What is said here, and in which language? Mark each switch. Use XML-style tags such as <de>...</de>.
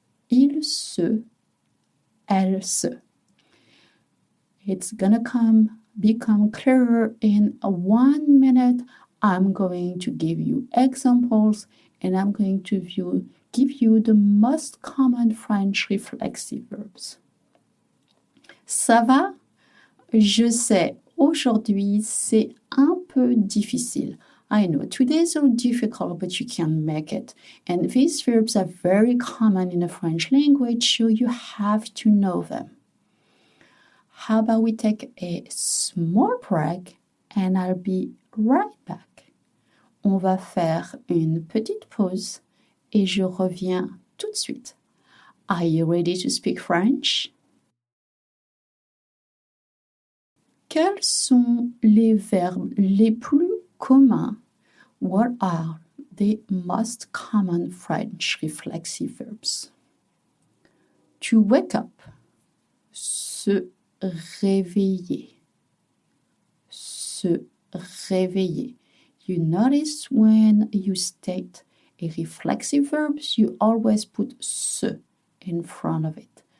<fr>Il se. Elle se.</fr> <en>It's gonna come become clearer in 1 minute. I'm going to give you examples and I'm going to give you the most common French reflexive verbs.</en> <fr>Ça va? Je sais, aujourd'hui, c'est un peu difficile.</fr> <en>I know, today's so difficult, but you can make it. And these verbs are very common in the French language, so you have to know them. How about we take a small break and I'll be right back.</en> <fr>On va faire une petite pause et je reviens tout de suite.</fr> <en>Are you ready to speak French?</en> <fr>Quels sont les verbes les plus communs?</fr> <en>What are the most common French reflexive verbs? To wake up, se réveiller, se réveiller. You notice when you state a reflexive verb, you always put se in front of it.</en>